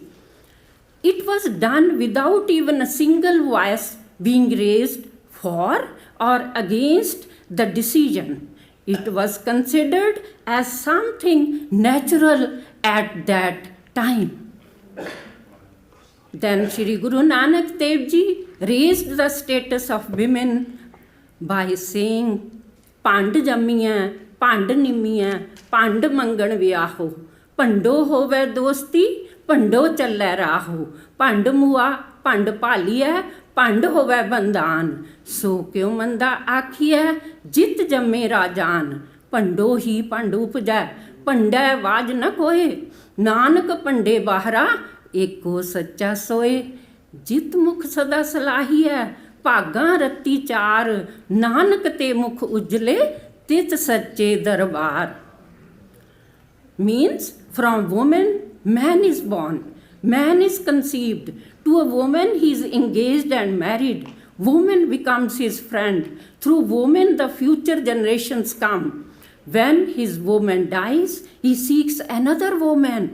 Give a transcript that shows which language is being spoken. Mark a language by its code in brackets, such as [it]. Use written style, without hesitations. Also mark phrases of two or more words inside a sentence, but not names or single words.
[en] It was done without even a single voice being raised for or against the decision. It was considered as something natural at that time. Then Sri Guru Nanak Dev Ji raised the status of women by saying, [pa] "ਭੰਡਿ ਜੰਮੀਐ ਭੰਡਿ ਨਿੰਮੀਐ, ਭੰਡਿ ਮੰਗਣੁ ਵੀਆਹੁ, ਭੰਡਹੁ ਹੋਵੈ ਦੋਸਤੀ, ਭੰਡਹੁ ਚਲੈ ਰਾਹੁ, ਭੰਡੁ ਮੁਆ, ਭੰਡੁ ਭਾਲੀਐ, ਭੰਡਿ ਹੋਵੈ ਬੰਧਾਨੁ, ਸੋ ਕਿਉ ਮੰਦਾ ਆਖੀਐ ਜਿਤੁ ਜੰਮਹਿ ਰਾਜਾਨ, ਭੰਡਹੁ ਹੀ ਭੰਡੁ ਊਪਜੈ, ਭੰਡੈ ਬਾਝੁ ਨ ਕੋਇ, ਨਾਨਕ ਭੰਡੈ ਬਾਹਰਾ ਏਕੋ ਸਚਾ ਸੋਇ, ਜਿਤੁ ਮੁਖਿ ਸਦਾ ਸਾਲਾਹੀਐ, ਭਾਗਾ ਰਤੀ ਚਾਰਿ, ਨਾਨਕ ਤੇ ਮੁਖ ਊਜਲੇ, ਤਿਤੁ ਸਚੈ ਦਰਬਾਰਿ. [en] Means from woman man is born, man is conceived. To a woman he is engaged and married. Woman becomes his friend. Through woman the future generations come. When his woman dies, he seeks another woman.